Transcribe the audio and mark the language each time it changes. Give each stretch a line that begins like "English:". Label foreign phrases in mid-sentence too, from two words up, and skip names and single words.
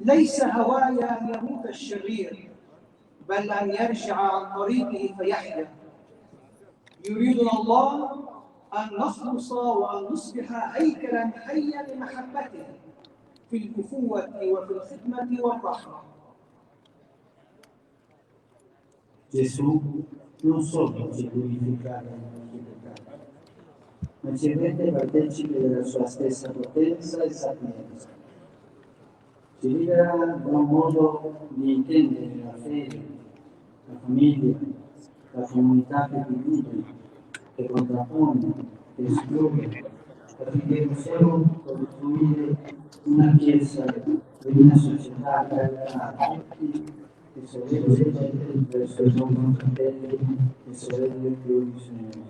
Arabic: ليس هوايا أن يموت الشرير، بل أن يرجع عن طريقه فيحيا. يريدنا الله أن نخلص وأن نصبح هيكلا حيا لمحبته في الأخوة وفي الخدمة والرحمة.
Italian: Gesù non solo ci purificava i nostri peccati, ma ci rende partecipi della sua stessa potenza e sapienza. Ci libera da un modo di intendere la fede, la famiglia, la comunità che divide, che contrappone, che esclude, affinché possiamo costruire una chiesa e una società aperta a tutti e sorelle verso i nostri fratelli e sorelle più bisognosi.